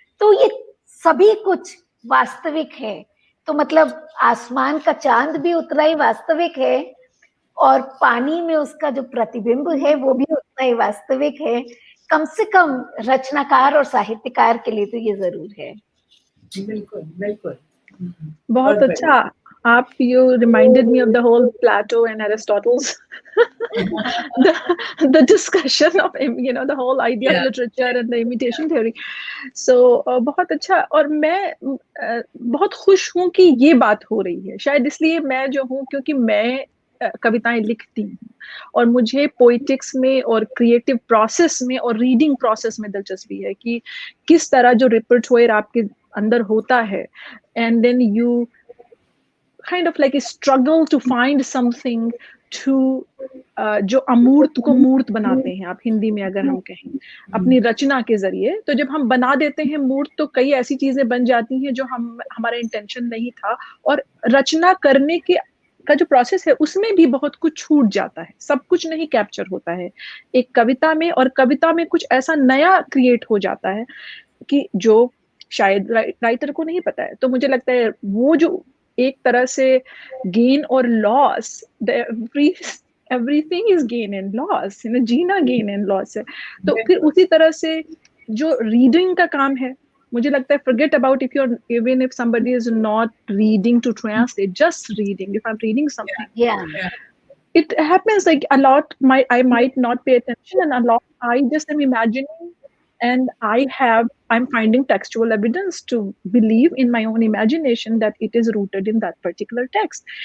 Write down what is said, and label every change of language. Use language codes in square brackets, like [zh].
[hi] तो ये सभी कुछ वास्तविक है। तो मतलब आसमान का चांद भी उतना ही वास्तविक है, और पानी में उसका जो प्रतिबिंब है वो भी उतना ही वास्तविक है। कम से कम रचनाकार और साहित्यकार के लिए तो ये जरूर है। बिल्कुल बिल्कुल। बहुत अच्छा। [en] आप you reminded me of the whole Plato and Aristotle's the discussion of the whole idea of literature and the imitation theory. [hi] So बहुत अच्छा। और मैं बहुत खुश हूँ कि ये बात हो रही है। शायद इसलिए मैं जो हूँ, क्योंकि मैं कविताएं लिखती हूँ और मुझे पोइटिक्स में और क्रिएटिव प्रोसेस में और रीडिंग प्रोसेस में दिलचस्पी है कि किस तरह जो रिपर्टोयर आपके अंदर होता है, [en] and then you kind of like a struggle to find something to [hi] जो अमूर्त को मूर्त बनाते हैं, आप हिंदी में अगर हम कहें अपनी रचना के जरिए, तो जब हम बना देते हैं मूर्त तो कई ऐसी चीजें बन जाती हैं जो हमारा इंटेंशन नहीं था, और रचना करने के का जो प्रोसेस है उसमें भी बहुत कुछ छूट जाता है, सब कुछ नहीं कैप्चर होता है एक कविता में, और कविता में कुछ ऐसा नया क्रिएट हो जाता है कि जो शायद राइटर को नहीं पता है। तो मुझे लगता है वो जो एक तरह से गेन और loss, [en] everything is gain and loss, [hi] Jeena gain and loss है। तो फिर उसी तरह से जो रीडिंग का काम है, मुझे लगता है [en] forget about if you're even if somebody is not reading to translate, just reading, if I'm reading something, it happens like a lot I might not pay attention, and a lot I just am imagining, and I'm finding textual evidence to believe in my own imagination that it is rooted in that particular text.